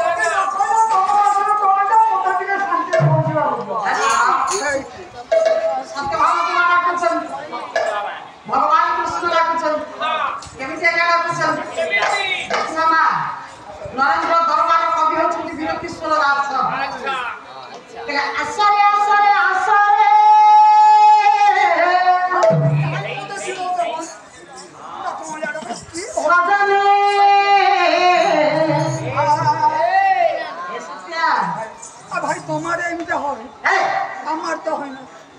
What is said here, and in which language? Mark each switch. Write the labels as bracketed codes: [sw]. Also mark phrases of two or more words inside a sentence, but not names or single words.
[or] ସତ୍ୟଭାମା ଡାକୁଛନ୍ତି ଭଗବାନ କୃଷ୍ଣ ଡାକୁଛନ୍ତି କେମିତି ଆଜ୍ଞା ଡାକୁଛନ୍ତି ମା ନରେନ୍ଦ୍ର ଦରବାର କବି ହେଉଛନ୍ତି ବୀରକିଶୋର ଦାସ ଆସରେ ଆସରେ ଆସରେ [bn] ভাই তোমার এমনি হবে আমার তো হয় না